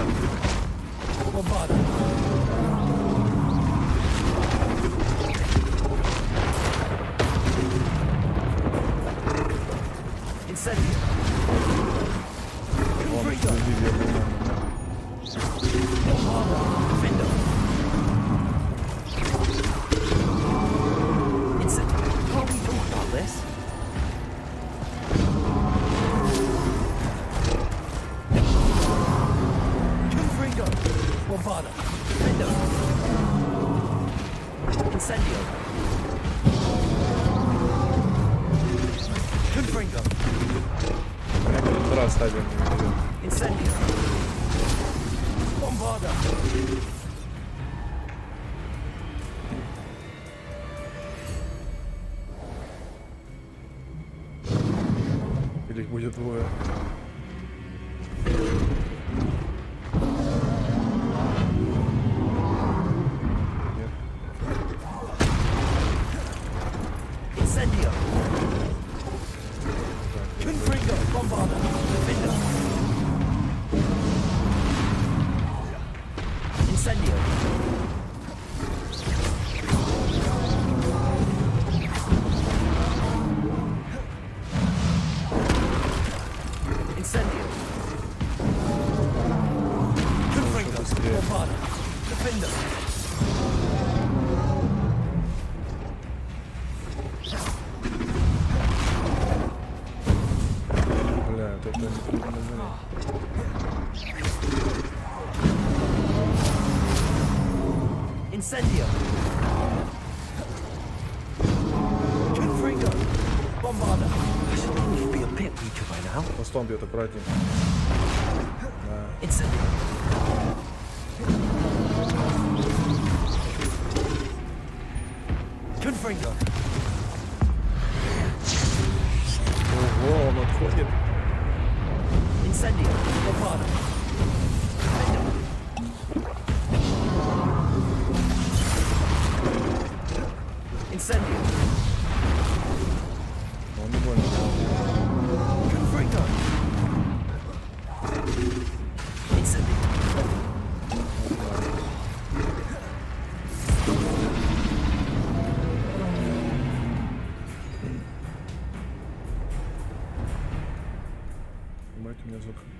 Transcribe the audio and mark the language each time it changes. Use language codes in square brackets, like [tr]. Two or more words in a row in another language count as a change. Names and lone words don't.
[la] Bombarda! Incendio! Confringo! Bombarda! Defender! Incendio! [en] Can't we talk about this? [la] Confringo! Bombarda! Defender! Incendio! Confringo! [ru] Раз ставим. [la] Incendio! Bombarda! [ru] Или их будет двое. Нет. [la] Incendio! Confringo! Bombarda! Defender! Incendio! Incendio! Confringo! Bombarda! Defender! [ru] Бля, это не [la] Incendio! Confringo! Bombarda! [en] I should think you'd be a pit preacher by now. [ru] Мостом бьет аккуратнее. [la] Incendio! Confringo! [ru] Ого, он отходит. [la] Incendio! Bombarda! Defender! Incendio! [ru] Он не больно. [la] Confringo! Incendio! [ru] Снимайте у меня звук.